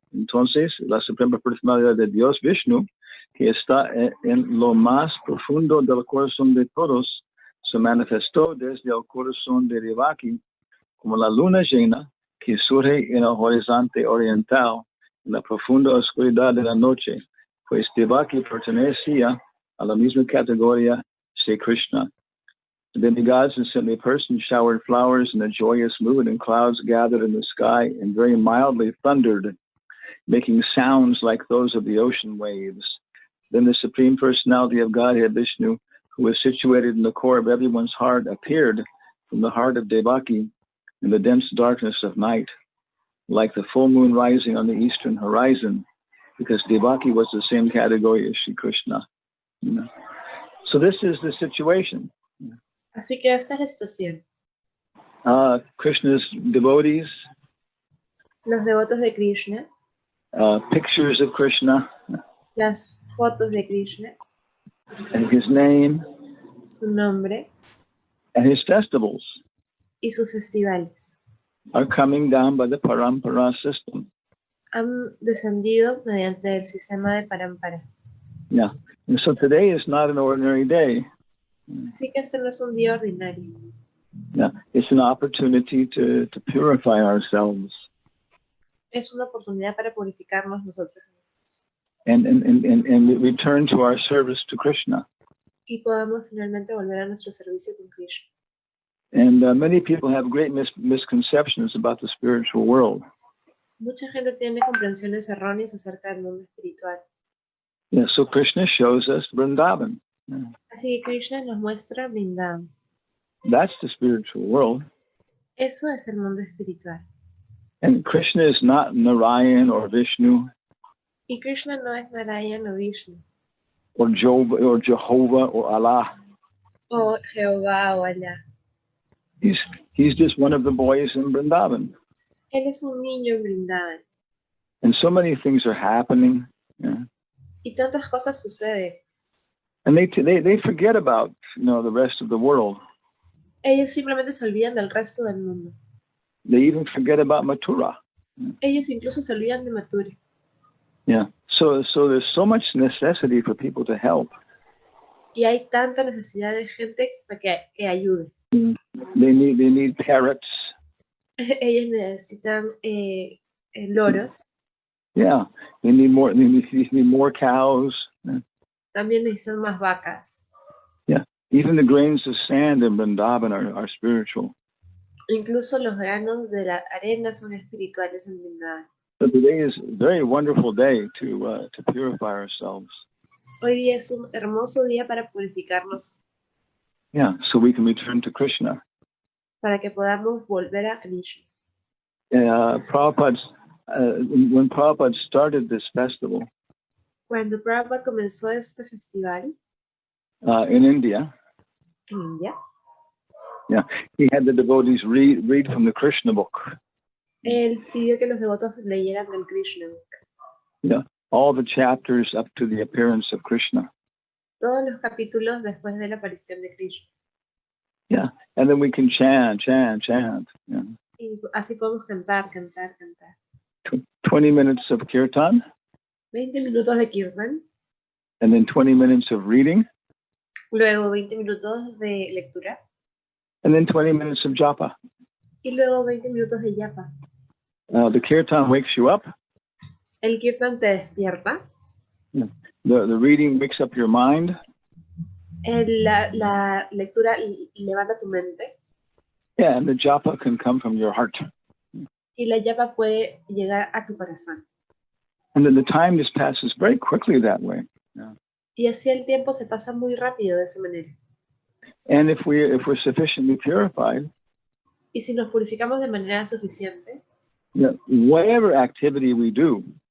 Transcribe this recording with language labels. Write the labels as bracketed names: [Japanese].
[Spanish] Entonces, la Suprema Personalidad de Dios, Vishnu, que está en lo más profundo del corazón de todos, se manifestó desde el corazón de Devaki como la luna llena que surge en el horizonte oriental, en la profunda oscuridad de la noche, pues Devaki pertenecía a la misma categoría de Krishna. [English] The demigods and saintly persons showered flowers in a joyous mood, and clouds gathered in the sky and very mildly thundered, making sounds like those of the ocean waves. Then the Supreme Personality of Godhead, Vishnu, who was situated in the core of everyone's heart, appeared from the heart of Devaki in the dense darkness of night, like the full moon rising on the eastern horizon, because Devaki was the same category as Shri Krishna. You know? So this is the situation. [Spanish] Así que esta es la situación. [English] Krishna's devotees, [Spanish] los devotos de Krishna, [English] pictures of Krishna, [Spanish] las fotos de Krishna, [English] and his name, [Spanish] su nombre, [English] and his festivals [Spanish] y sus festivales [English] are coming down by the parampara system. [Spanish] Han descendido mediante el sistema de parampara. [English] Yeah, and so today is not an ordinary day. [Spanish] Así que este no es un día ordinario. [English] Yeah, it's an opportunity to purify ourselves. [Spanish] Es una oportunidad para purificarnos nosotros mismos. [English] And return to our service to Krishna. [Spanish] y podamos finalmente volver a nuestro servicio con Krishna. [English] And many people have great misconceptions about the spiritual world. [Spanish] Mucha gente tiene comprensiones erróneas acerca del mundo espiritual. [English] Yeah, so Krishna shows us Vrindavan. [Spanish] Así que Krishna nos muestra Vrindavan. [English] That's the spiritual world. [Spanish] Eso es el mundo espiritual. [English] And Krishna is not Narayan or Vishnu [Spanish] Y Krishna no es Narayana o Vishnu, [English] or Jehovah or Allah. [Spanish] o Jehová o Alá. [English] He's just one of the boys in Vrindavan. [Spanish] Él es un niño en Vrindavan. [English] And so many things are happening. Yeah. [Spanish] Y tantas cosas suceden. [English] And they forget about, the rest of the world. [Spanish] Ellos simplemente se olvidan del resto del mundo. [English] They even forget about Mathura. [Spanish] Ellos incluso se olvidan de Mathura. [English] Yeah. So there's so much necessity for people to help. [Spanish] Y hay tanta necesidad de gente para que ayude. [English] They need parrots. [Spanish] Ellos necesitan loros. [English] Yeah. They need more cows. [Spanish] También necesitan más vacas. [English] Yeah. Even the grains of sand in Vrindavan are spiritual. [Spanish] Incluso los granos de la arena son espirituales en Vrindavan. [English] So today is a very wonderful day to purify ourselves. [Spanish] Hoy día es un hermoso día para purificarnos, [English] Yeah, so we can return to Krishna. [Spanish] para que podamos volver a Krishna. [English] When Prabhupada started this festival [Spanish] Cuando Prabhupada comenzó este festival [English] in India, [Spanish] en India, [English] he had the devotees read from the Krishna book. [Spanish] él pidió que los devotos leyeran del Krishna Book. [English] Yeah, all the chapters up to the appearance of Krishna. [Spanish] Todos los capítulos después de la aparición de Krishna. [English] Yeah, and then we can chant. Yeah. [Spanish] Y así podemos cantar. [English] 20 minutes of kirtan, [Spanish] 20 minutos de kirtan, [English] and then 20 minutes of reading, [Spanish] luego 20 minutos de lectura, [English] and then 20 minutes of japa. [Spanish] y luego 20 minutos de yapa. [English] The kirtan wakes you up. [Spanish] El kirtan te despierta. [English] Yeah. The reading wakes up your mind. [Spanish] La lectura levanta tu mente. [English] Yeah, and the japa can come from your heart. [Spanish] Y la yapa puede llegar a tu corazón. [English] And then the time just passes very quickly that way. Yeah. [Spanish] Y así el tiempo se pasa muy rápido de esa manera. [English] And if we're sufficiently purified, [Spanish] Y si nos purificamos de manera suficiente, [English] whatever activity we do,